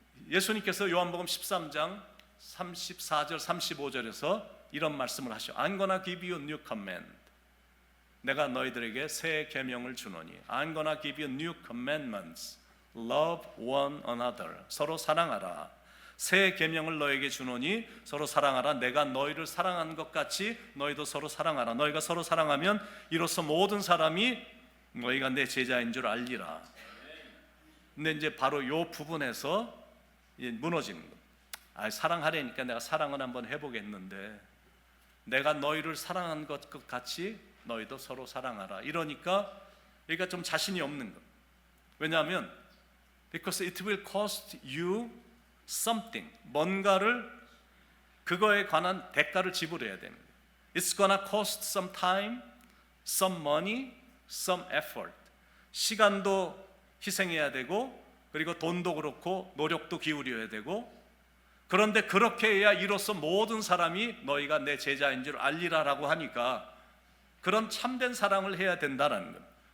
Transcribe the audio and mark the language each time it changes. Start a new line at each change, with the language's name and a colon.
Korean: 예수님께서 요한복음 13장 34절 35절에서 이런 말씀을 하셔.
English: I'm gonna give you a new command.
Korean: 내가 너희들에게 새 계명을 주노니
English: I'm gonna give you new commandments. Love one another.
Korean: 서로 사랑하라. 새 계명을 너에게 주노니 서로 사랑하라. 내가 너희를 사랑한 것 같이 너희도 서로 사랑하라. 너희가 서로 사랑하면 이로써 모든 사람이 너희가 내 제자인 줄 알리라. 근데 이제 바로 이 부분에서 무너지는 거. 사랑하려니까 내가 사랑을 한번 해보겠는데 내가 너희를 사랑한 것 같이 너희도 서로 사랑하라. 이러니까 좀 자신이 없는 것. 왜냐하면
English: because it will cost you something.
Korean: 뭔가를 그거에 관한 대가를 지불해야 되는 거예요.
English: It's gonna cost some time, some money, some effort.
Korean: 시간도 희생해야 되고 그리고 돈도 그렇고 노력도 기울여야 되고 그런데 그렇게 해야 이로써 모든 사람이 너희가 내 제자인 줄 알리라라고 하니까 그런 참된 사랑을 해야 된다라는 거예요.